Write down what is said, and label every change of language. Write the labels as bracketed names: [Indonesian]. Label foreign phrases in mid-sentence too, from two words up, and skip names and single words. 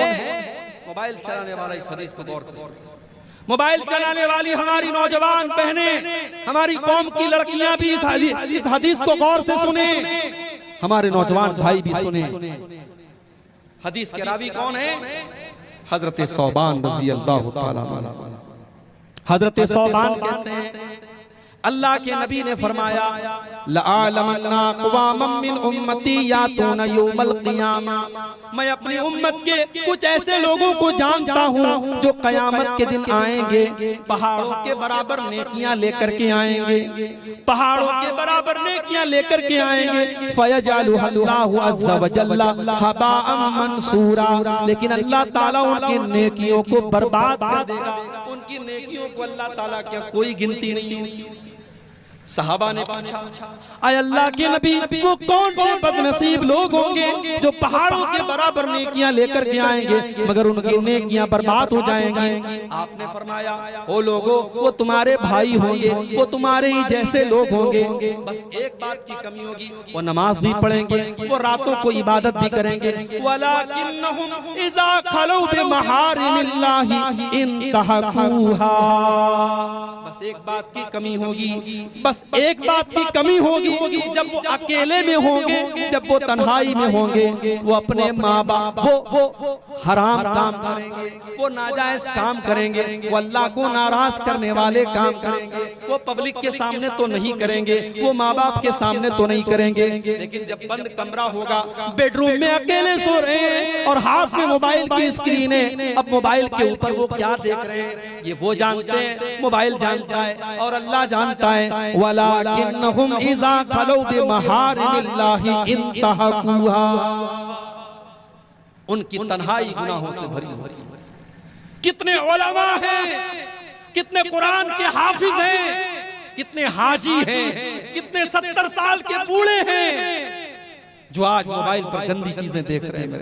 [Hindi] मोबाइल चलाने वाला इस हदीस को गौर से, मोबाइल चलाने वाली हमारी नौजवान बहनें, हमारी कौम की लड़कियां भी इस हदीस को गौर से सुने, हमारे नौजवान भाई भी सुने। हदीस के रावी कौन है? हजरत सौबान [Arabic] رضي الله تعالى عنه. [Hindi] हजरत सौबान कहते हैं अल्लाह के नबी ने फरमाया, [Arabic] لأعلمن أقواما من أمتي يأتون يوم القيامة, [Hindi] मैं अपनी उम्मत के कुछ ऐसे लोगों को जानता हूँ जो क़यामत के दिन आएंगे, पहाड़ों के बराबर नेकियां लेकर के आएंगे, पहाड़ों के बराबर नेकियां लेकर के आएंगे। [Arabic] فيجعله الله عز وجل هباء منثورا, [Hindi] लेकिन अल्लाह ताला उनकी नेकियों को बर्बाद कर देगा। उनकी नेकियों को अल्लाह ताला की कोई गिनती नहीं होगी। सहाबा ने पूछा, आय अल्लाह के नबी, वो कौन से बदनसीब लोग होंगे जो पहाड़ों के बराबर नेकियां लेकर के आएंगे मगर उनकी नेकियां बर्बाद हो जाएंगी? आपने फरमाया, ओ लोगो, वो तुम्हारे भाई होंगे, वो तुम्हारे ही जैसे लोग होंगे, बस एक बात की कमी होगी, वो नमाज भी पढ़ेंगे, वो रातों को इबादत भी करेंगे, [Arabic] ولكنهم إذا خلوا بمحارم الله انتهكوها, [Hindi] बस एक बात की कमी होगी, बस एक बात की कमी होगी, जब वो अकेले में होंगे, जब वो तन्हाई में होंगे, वो अपने माँ बाप, वो हराम काम करेंगे, वो नाजायज काम करेंगे, वो अल्लाह को नाराज करने वाले काम करेंगे, वो पब्लिक के सामने तो नहीं करेंगे, वो माँ बाप के सामने तो नहीं करेंगे, लेकिन जब बंद कमरा होगा, बेडरूम में अकेले सो रहे हैं और हाथ में मोबाइल की स्क्रीन है, अब मोबाइल के ऊपर वो क्या देख रहे हैं ये वो जानते हैं, मोबाइल जानता है और अल्लाह जानता है। [Arabic] ولكنهم إذا خلوا بمحارم الله انتهكوها, [Hindi] उनकी तन्हाई गुनाहों से भरी हुई। कितने उलमा हैं, कितने कुरान के हाफिज हैं, कितने हाजी हैं, कितने 70 साल के बूढ़े हैं जो आज मोबाइल पर गंदी चीजें देख रहे हैं।